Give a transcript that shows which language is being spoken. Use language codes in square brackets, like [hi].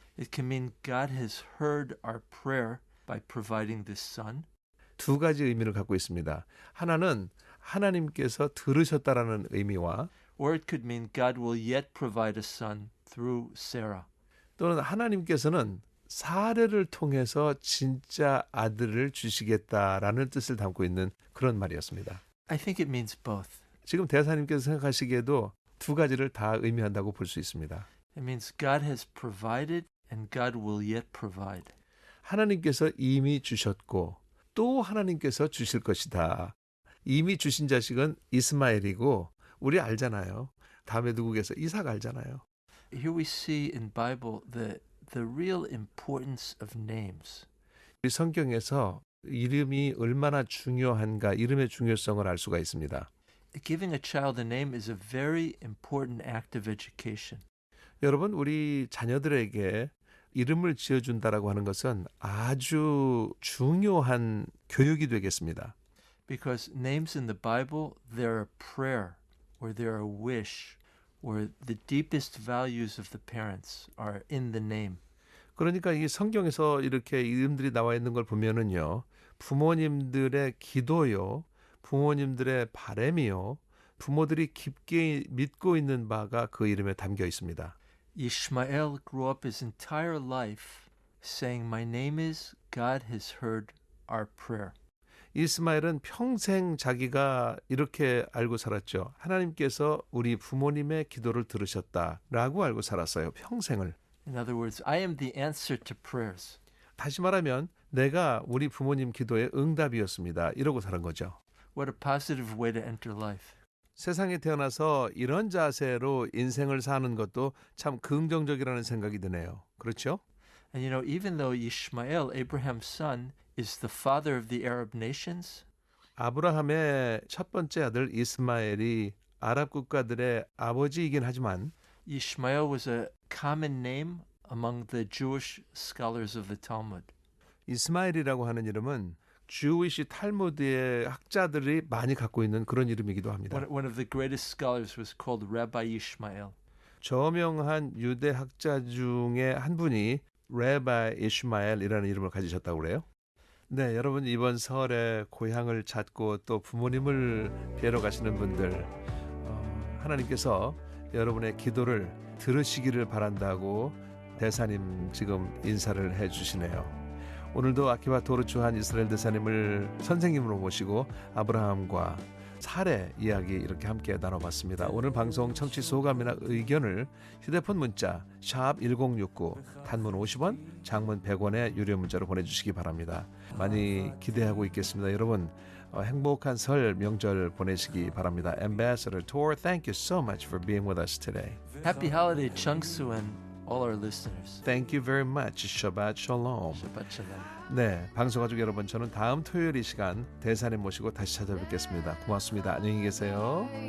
[en] It can mean God has heard our prayer by providing this son. [ko] 두 가지 의미를 갖고 있습니다. 하나는 하나님께서 들으셨다라는 의미와 [en] Or it could mean God will yet provide a son through Sarah. [ko] 또는 하나님께서는 사례를 통해서 진짜 아들을 주시겠다라는 뜻을 담고 있는 그런 말이었습니다. [en] I think it means both. [ko] 지금 대사님께서 생각하시기에도 두 가지를 다 의미한다고 볼 수 있습니다. [en] It means God has provided and God will yet provide. [ko] 하나님께서 이미 주셨고 또 하나님께서 주실 것이다. 이미 주신 자식은 이스마엘이고 우리 알잖아요. 다음에 누구겠어? 이삭 알잖아요. [en] Here we see in Bible the real importance of names. [ko] 우리 성경에서 이름이 얼마나 중요한가, 이름의 중요성을 알 수가 있습니다. [en] Giving a child a name is a very important act of education. [ko] 여러분, 우리 자녀들에게 이름을 지어준다라고 하는 것은 아주 중요한 교육이 되겠습니다. [en] Because names in the Bible, they're a prayer or they're a wish or the deepest values of the parents are in the name. [ko] 그러니까 이 성경에서 이렇게 이름들이 나와 있는 걸 보면은요, 부모님들의 기도요, 부모님들의 바람이요, 부모들이 깊게 믿고 있는 바가 그 이름에 담겨 있습니다. [en] Ishmael grew up his entire life saying, "My name is God has heard our prayer." [ko] 이스마엘은 평생 자기가 이렇게 알고 살았죠. 하나님께서 우리 부모님의 기도를 들으셨다라고 알고 살았어요. 평생을. [en] In other words, I am the answer to prayers. [ko] 다시 말하면 내가 우리 부모님 기도의 응답이었습니다. 이러고 살은 거죠. [en] What a positive way to enter life. [ko] 세상에 태어나서 이런 자세로 인생을 사는 것도 참 긍정적이라는 생각이 드네요. 그렇죠? [en] And you know, even though Ishmael, Abraham's son, is the father of the Arab nations, [ko] 아브라함의 첫 번째 아들 이스마엘이 아랍 국가들의 아버지이긴 하지만 [en] Ishmael was a common name among the Jewish scholars of the Talmud. [ko] 이스마엘이라고 하는 이름은 주위시 탈무드의 학자들이 많이 갖고 있는 그런 이름이기도 합니다. [en] One of the greatest scholars was called Rabbi Ishmael. [ko] 저명한 유대 학자 중에 한 분이 레바 이슈마엘이라는 이름을 가지셨다고 그래요. 네, 여러분 이번 설에 고향을 찾고 또 부모님을 뵈러 가시는 분들 하나님께서 여러분의 기도를 들으시기를 바란다고 대사님 지금 인사를 해주시네요. 오늘도 아키바 도르추한 이스라엘 대사님을 선생님으로 모시고 아브라함과 사례 이야기 이렇게 함께 나눠봤습니다. 오늘 방송 청취 소감이나 의견을 휴대폰 문자 샵 1069 단문 50원 장문 100원의 유료 문자로 보내주시기 바랍니다. 많이 기대하고 있겠습니다. 여러분 행복한 설 명절 보내시기 바랍니다. [en] Ambassador Tor, thank you so much for being with us today. Happy holiday, Chungsu, and all our listeners. Thank you very much. [he] Shabbat Shalom. Shabbat Shalom. [ko] 네, 방송가족 여러분, 저는 다음 토요일 이 시간 대사님 모시고 다시 찾아뵙겠습니다. 고맙습니다. 안녕히 계세요.